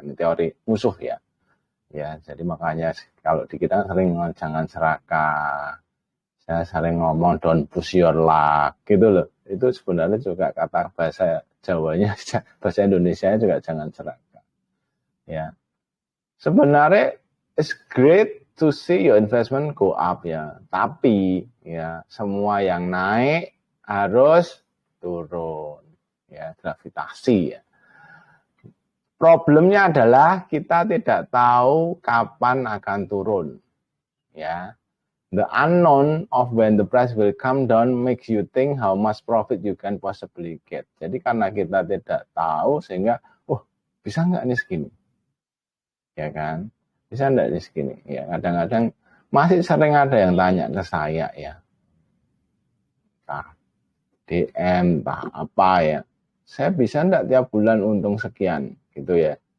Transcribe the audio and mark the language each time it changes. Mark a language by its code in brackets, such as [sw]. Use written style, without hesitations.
[id] Ini teori musuh ya. Ya, jadi makanya kalau di kita sering jangan serakah. Saya sering ngomong [en] don't push your luck [id] gitu loh. Itu sebenarnya juga kata bahasa Jawanya, bahasa Indonesia juga jangan serakah. Ya. Sebenarnya [en] it's great to see your investment go up ya. [id] Tapi ya semua yang naik harus turun. Ya, gravitasi ya. Problemnya adalah kita tidak tahu kapan akan turun. Ya. [en] The unknown of when the price will come down makes you think how much profit you can possibly get. [id] Jadi karena kita tidak tahu sehingga, bisa nggak nih segini? Ya kan? Bisa nggak nih segini? Ya kadang-kadang masih sering ada yang tanya ke saya ya. Entah DM, entah apa ya. Saya bisa nggak tiap bulan untung sekian? Gitu ya.